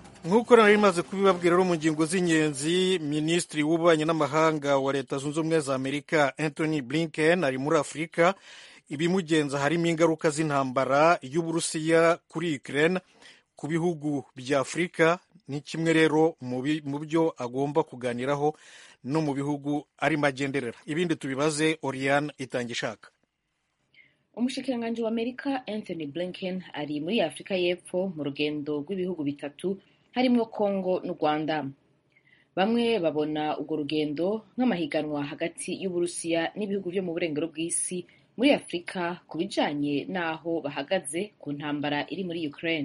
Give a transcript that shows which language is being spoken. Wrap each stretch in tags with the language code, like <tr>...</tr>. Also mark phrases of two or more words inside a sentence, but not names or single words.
<rw>nk'uko nari maze kubibabwira rero mu ngingo z'ingenzi, minisitiri w'ububanyi n'amahanga wa leta zunze ubumwe za amerika Anthony Blinken ari muri afurika. Ibimugenza harimo ingaruka z'intambara y'uburusiya kuri Ukraine ku bihugu bya afurika. Ni kimwe rero mu byo agomba kuganiraho no mu bihugu arimo agenderera. Ibindi tubibaze Oriane Itangishaka.</rw> <rn>Umushikiranganji wa Amerika Anthony Blinken ari muri Afurika y'Epfo mu rugendo rw'ibihugu bitatu harimwo Congo n'u Rwanda. Bamwe babona urwo rugendo nk'amahiganwa hagati y'Uburusiya n'ibihugu byo mu burengero bw'isi muri Afurika ku bijanye n'aho bahagaze ku ntambara iri muri Ukraine.</rn>